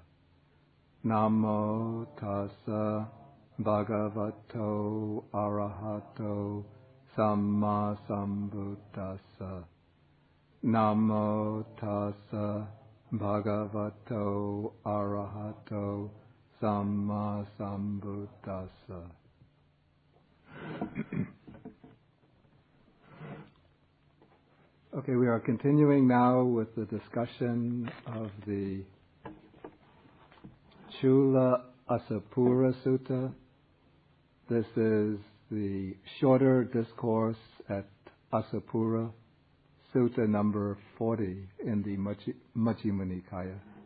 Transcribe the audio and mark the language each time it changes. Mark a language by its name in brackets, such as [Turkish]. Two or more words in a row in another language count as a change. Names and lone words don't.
[Pali] Namo tassa bhagavato arahato samma sambuddhassa. Namo tassa bhagavato arahato samma sambuddhassa. [English] Okay, we are continuing now with the discussion of the Cūḻa-Assapura Sutta. This is the shorter discourse at Assapura, Sutta number 40 in the Majjhima Nikaya.